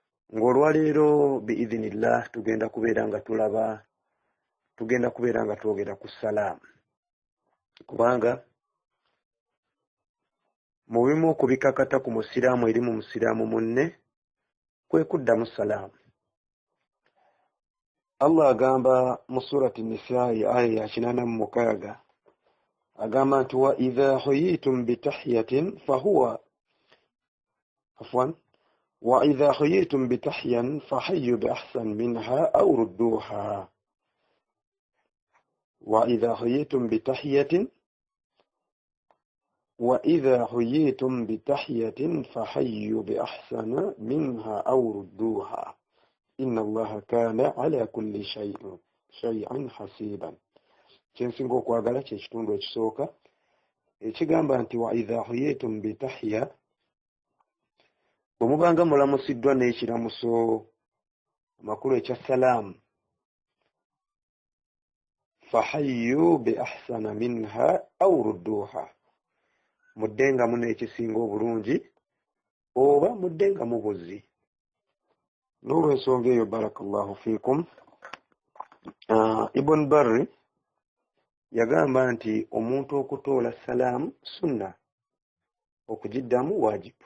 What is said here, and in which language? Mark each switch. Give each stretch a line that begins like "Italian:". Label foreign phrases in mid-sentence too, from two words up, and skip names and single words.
Ganda: ng'olwaleero biidhinillah tugenda kubeera nga twogera ku salaamu, kubanga mu bimu ku bikakata ku musiraamu eri mu musiraamu munne kwe kuddamu salaamu. Allah agamba mu surati Nisaa'i aya ya 86 agamba nti
Arabic: وإذا حييتم بتحية وإذا حييتم بتحيا فحيوا بأحسن منها أو ردوها. وإذا حييتم بتحية فحيوا بأحسن منها أو ردوها إن الله كان على كل شيء حسيبا.
Ganda: kyensinga okwagala kyekitundu ekisooka ekigamba nti
Arabic: وإذا حييتم بتحية,
Ganda: bwe mubanga mulamusiddwa n'ekiramuso amakulu ekya salaamu,
Arabic: فحيوا بأحسن منها أو ردوها,
Ganda: muddengamu n'ekisinga obulungi oba muddengamu buzzi. N'olwensonga eyo
Arabic: بارك الله فيكم,
Ganda: Ibn Barri yagamba nti omuntu okutoola salaamu sunna, okugiddamu waajibu.